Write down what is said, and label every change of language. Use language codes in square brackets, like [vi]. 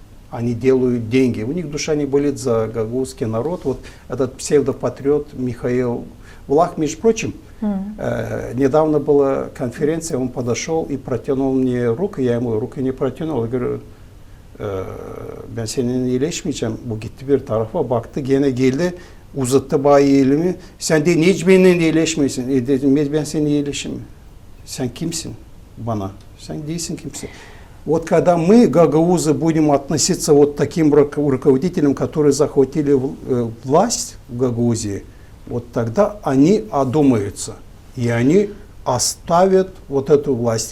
[ru] Они делают деньги. У них душа не болит за гагаузский народ. Вот этот псевдопатриот Михаил Влах, между прочим, недавно была конференция, он подошел и протянул мне руку, я ему руку не протянул, я говорю, [gag] ben seninle iyileşmeyeceğim. Bu gitti bir tarafa baktı, gene geldi, uzattı bana elimi. Sen de hiç benimle iyileşmiyorsun. Dedim, ben seninle iyileşim. Sen kimsin bana? Sen değilsin kimse. [ru] Вот когда мы, гагаузы, будем относиться вот таким руководителям, которые захватили власть в Гагаузии, вот тогда они одумаются, и они оставят вот эту власть.